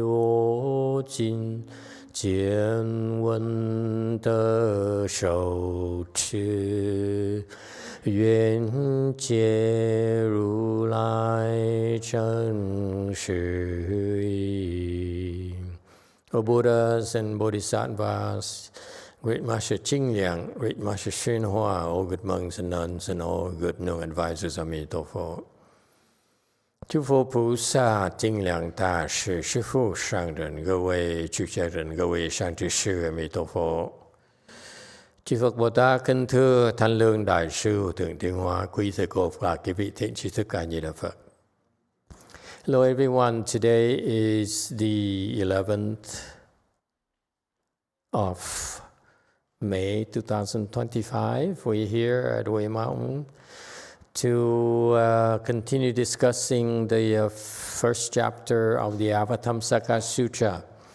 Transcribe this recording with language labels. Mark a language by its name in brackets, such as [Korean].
[Chinese] 我今见闻得受持，愿解如来真实义。 [English] O Buddhas and Bodhisattvas, Great Master Jingliang, Great Master YongHua, all good monks and nuns, and all good known advisors of Emitofuo. [Chinese] 诸佛菩萨、精良大士、师父上人、各位出家人、各位上智师、阿弥陀佛。 [Vietnamese] Chư Phật Bồ Tát kính thưa Thanh Lương Đại sư Thượng Tiên Hóa, quý thầy cô và quý vị thiện tri thức A Di Đà Phật. [English] Hello everyone, today is the 11th of May 2025. We're here at Way Mountain to continue discussing the first chapter of the Avatamsaka Sutra.